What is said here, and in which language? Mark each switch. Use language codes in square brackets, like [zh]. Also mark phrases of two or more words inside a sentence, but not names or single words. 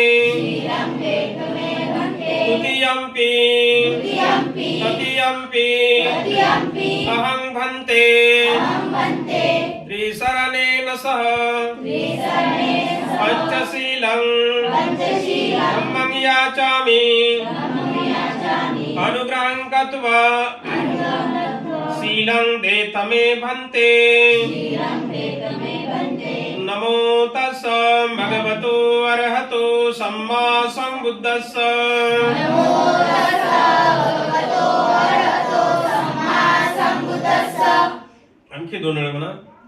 [pi] तुतियम्पि ततियम्पि अहं भन्ते त्रिशरणेन सह पंचशीलं धम्मं याचामि. अनुग्रहं कृत्वा शीलं देत मे भन्ते. नमो तस्स भगवतो अरहतो सम्मा संबुद्धस्स. [mr] आणखी दोन वेळा म्हणा.